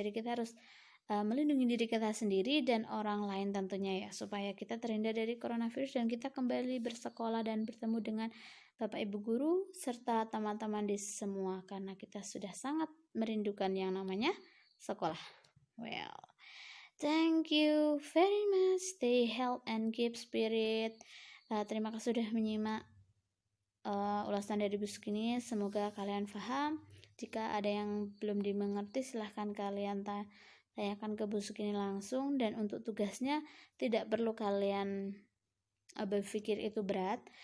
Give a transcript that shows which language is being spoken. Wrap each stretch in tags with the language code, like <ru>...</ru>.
<id>Jadi kita harus melindungi diri kita sendiri dan orang lain tentunya ya, supaya kita terhindar dari coronavirus dan kita kembali bersekolah dan bertemu dengan Bapak Ibu guru serta teman-teman di semua, karena kita sudah sangat merindukan yang namanya sekolah.</id> <en>Well, thank you very much. Stay healthy and keep spirit.</en> <id>Terima kasih sudah menyimak ulasan dari busuk ini. Semoga kalian paham. Jika ada yang belum dimengerti silahkan kalian tanyakan ke busuk ini langsung. Dan untuk tugasnya tidak perlu kalian berpikir itu berat.</id>